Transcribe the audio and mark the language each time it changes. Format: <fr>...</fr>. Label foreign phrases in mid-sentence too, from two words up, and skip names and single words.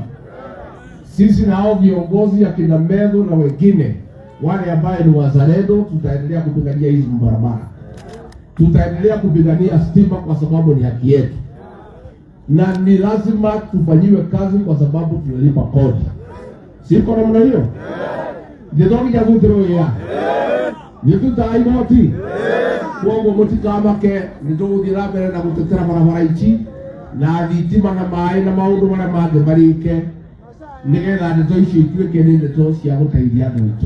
<sw>Sisi na hao viongozi ya kina Medho na wengine wale ambaye ni wazalendo tutaendelea kupigania hizi barabara. Tutaendelea kupigania stima kwa sababu ni haki yetu. Na ni lazima tufanyiwe kazi kwa sababu tunalipa kodi. Siko namna hiyo? Ndio ya kutoro ya.</sw> <ki>nĩtũtaga igoti koguo mũtikamake nĩtũgũthiĩ na mbere na gũtetera barabara ici na thitima na maĩ na maũndũ marĩa mangĩ marĩke nĩgetha ndeto icio ituĩke nĩ ndeto cia gũteithia andũ aitũ.</ki>